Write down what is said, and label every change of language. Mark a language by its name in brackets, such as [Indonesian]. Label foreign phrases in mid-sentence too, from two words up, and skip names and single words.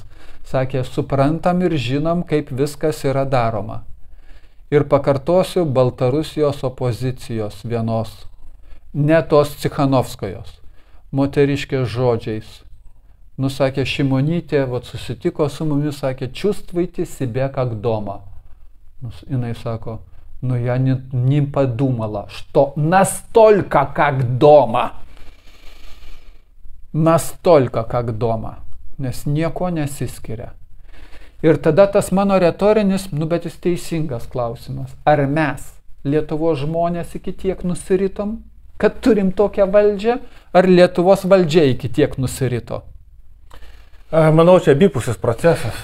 [Lithuanian] Sakė, suprantam ir žinom, kaip viskas yra daroma. Ir pakartosiu Baltarusijos opozicijos vienos, ne tos Cikhanovskojos. moteriškės žodžiais. Nusakė Šimonytė, susitiko su mumis, sakė, [Russian] чувствуйте себя как дома. [Lithuanian] Jinai sako, [Russian] я не подумала, что настолько как дома. Настолько как дома. [Lithuanian] Nes nieko nesiskiria. Ir tada tas mano retorinis, bet jis teisingas klausimas. Ar mes, Lietuvos žmonės, iki tiek nusiritom, kad turim tokią valdžią, ar Lietuvos valdžia iki tiek nusirito? Manau, čia abipusis procesas.